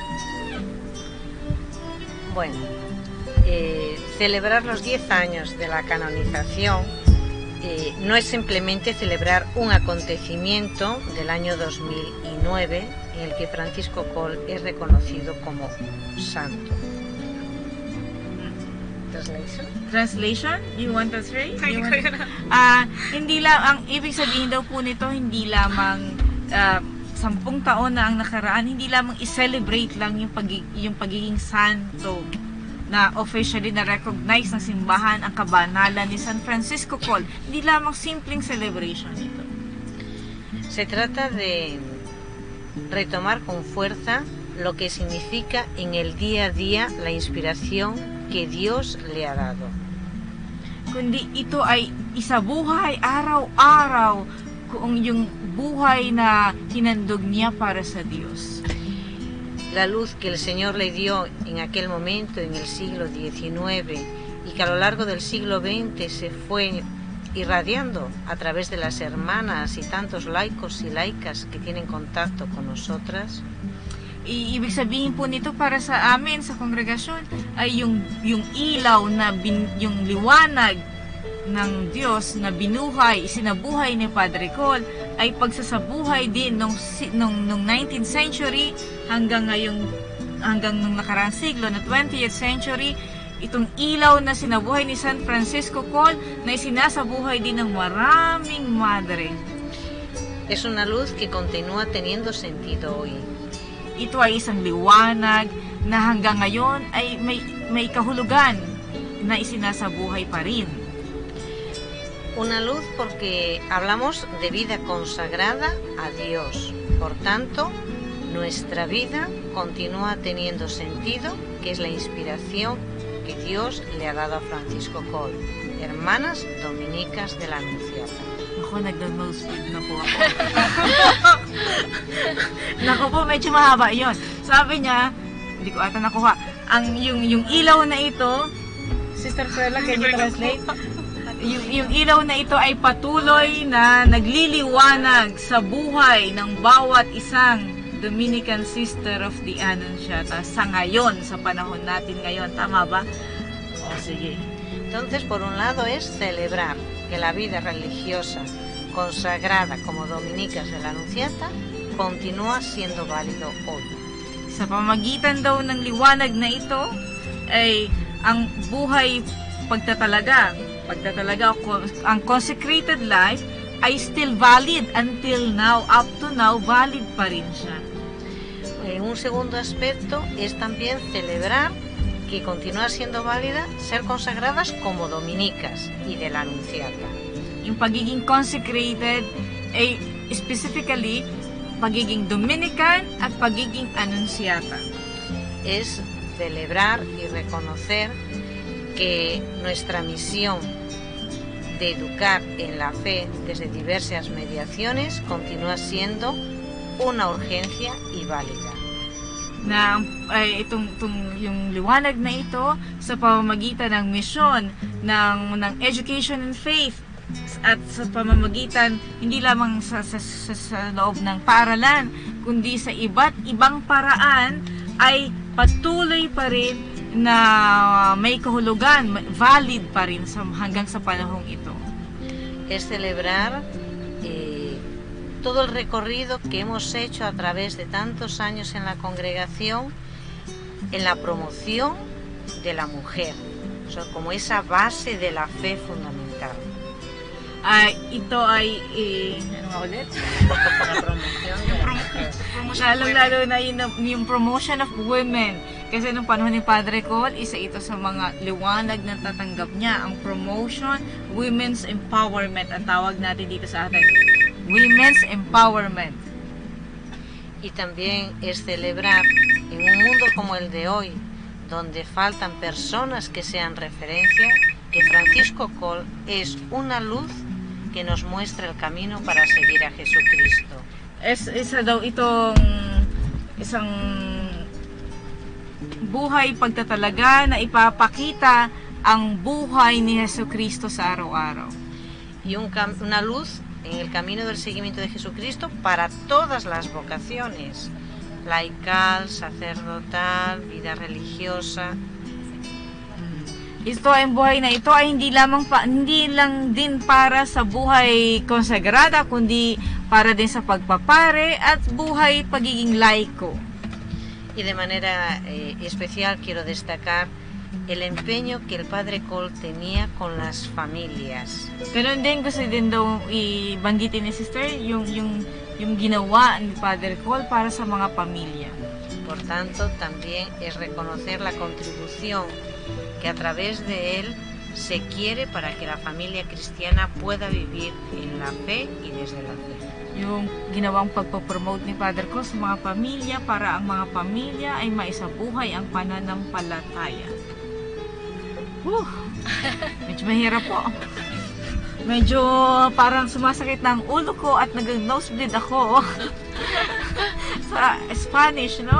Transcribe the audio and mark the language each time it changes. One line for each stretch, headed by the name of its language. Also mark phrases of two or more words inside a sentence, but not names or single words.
Spanish: Bueno, celebrar los 10 años de la canonización no es simplemente celebrar un acontecimiento del año 2009 en el que Francisco Cole es reconocido como santo.
English: Translation? You want to say?
Filipino: Hindi lang, ang ibig sabihin daw po nito, hindi lamang 10 taon na ang nakaraan, hindi lamang i-celebrate lang yung pagiging santo na officially na-recognize ng simbahan ang kabanalan ni San Francisco Cole. Hindi lamang simpleng celebration ito.
Spanish: Se trata de retomar con fuerza lo que significa en el día a día la inspiración que Dios le ha dado.
Filipino: Kundi ito ay isabuhay araw-araw kung yung buhay na hinandog niya para sa Diyos.
Spanish: La luz que el Señor le dio en aquel momento, en el siglo XIX, y que a lo largo del siglo XX se fue irradiando a través de las hermanas y tantos laicos y laicas que tienen contacto con nosotras.
Filipino: Ibig sabihin po nito para sa amin, sa kongregasyon, ay yung ilaw na yung liwanag ng Diyos na binuhay, sinabuhay ni Padre Cole, ay pagsasabuhay din nung
English: 19th century
Filipino: hanggang nung nakaraang siglo na
English: 20th century.
Filipino: Itong ilaw na sinabuhay ni San Francisco Cole na sinasabuhay din ng maraming madre.
Spanish: Es una luz que continúa teniendo sentido hoy.
Filipino: Ito ay isang liwanag na hanggang ngayon ay may kahulugan na isinasabuhay pa rin.
Spanish: Una luz porque hablamos de vida consagrada a Dios. Por tanto, nuestra vida continúa teniendo sentido, que es la inspiración que Dios le ha dado a Francisco Cole, hermanas dominicas de la Anunciata.
Filipino: Ako, nag-nose speed na po ako. Naku po, medyo mahaba yun. Sabi niya, hindi ko ata nakuha, yung ilaw na ito, Sister Perla,
English: can you translate?
Filipino: Yung ilaw na ito ay patuloy na nagliliwanag sa buhay ng bawat isang Dominican Sister of the Annunciata sa ngayon, sa panahon natin ngayon. Tama ba? O, sige.
Spanish: Entonces, por un lado es celebrar que la vida religiosa consagrada como dominicas de la Anunciata continúa siendo válido hoy.
Filipino: Sa pamagitan daw ng liwanag na ito ay ang buhay pagtatalaga, ang
English: consecrated life
Filipino: ay
English: still valid until now, up to now, valid
Filipino: pa rin siya.
Spanish: Un segundo aspecto es también celebrar que continúa siendo válida ser consagradas como dominicas y de la Anunciata.
Filipino: Yung pagiging consecrated ay specifically pagiging Dominican at pagiging Anunciata.
Spanish: Es celebrar y reconocer que nuestra misión de educar en la fe desde diversas mediaciones continúa siendo una urgencia y válida.
Filipino: Na yung liwanag na ito sa pamamagitan ng misyon ng
English: education and faith
Filipino: at sa pamamagitan hindi lamang sa loob ng paaralan kundi sa iba't ibang paraan ay patuloy pa rin na may kahulugan, valid pa rin hanggang sa panahong ito.
Spanish: Es celebrar todo el recorrido que hemos hecho a través de tantos años en la congregación en la promoción de la mujer, como esa base de la fe fundamental.
Filipino: Ito ay ano nga ulit? Lalo na yung
English: promotion of women.
Filipino: Kasi nung panahon ni Padre Cole, isa ito sa mga liwanag na tatanggap niya, ang promotion,
English: women's empowerment,
Filipino: ang tawag natin dito sa atin.
English: Women's empowerment.
Spanish: Y también es celebrar en un mundo como el de hoy, donde faltan personas que sean referencia, que Francisco Cole es una luz que nos muestra el camino para seguir a Jesucristo.
Filipino: Isa daw itong isang buhay pagtatalaga na ipapakita ang buhay ni Jesucristo sa araw-araw.
Spanish: Y una luz en el camino del seguimiento de Jesucristo para todas las vocaciones, laical, sacerdotal, vida religiosa.
Filipino: Ito ay buhay na ito ay hindi lang din para sa buhay konsagrada, kundi para din sa pagpapare at buhay pagiging laiko.
Spanish: Y de manera especial quiero destacar el empeño que el Padre Cole tenía con las familias.
Filipino: Ganun din gusto din daw ibanggitin ni Sister yung ginawa ni Padre Cole para sa mga pamilya.
Spanish: Por tanto, también es reconocer la contribución que a través de él se quiere para que la familia cristiana pueda vivir en la fe y desde la fe.
Filipino: Yung ginawang pagpapromote ni Padre Cole sa mga pamilya para ang mga pamilya ay maisabuhay ang pananampalataya. Medyo mahirap po. Medyo parang sumasakit na ang ulo ko at nag-nosebleed ako sa Spanish, no?